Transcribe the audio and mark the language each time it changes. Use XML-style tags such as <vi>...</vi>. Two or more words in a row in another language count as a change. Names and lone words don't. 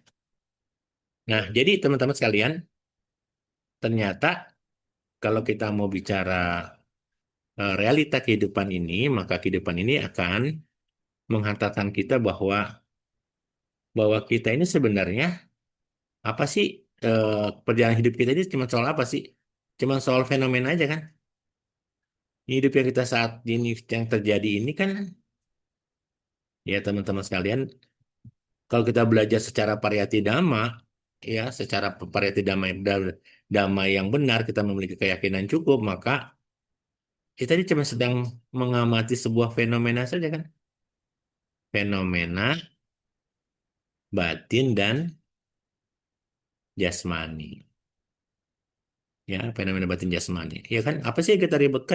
<id>Nah, jadi teman-teman sekalian, ternyata kalau kita mau bicara realita kehidupan ini, maka kehidupan ini akan menghantarkan kita bahwa bahwa kita ini sebenarnya apa sih eh, perjalanan hidup kita ini cuma soal apa sih? Cuma soal fenomena aja kan? Hidup yang kita saat ini yang terjadi ini kan ya teman-teman sekalian, kalau kita belajar secara</id> <pi>pariyati dhamma,</pi> <id>ya secara</id> <pi>pariyati dhamma,</pi> <id>dhamma yang benar, kita memiliki keyakinan cukup, maka kita ini cuma sedang mengamati sebuah fenomena saja kan? Fenomena batin dan jasmani. Ya, fenomena batin jasmani. Ya kan, apa sih yang kita ributkan?</id>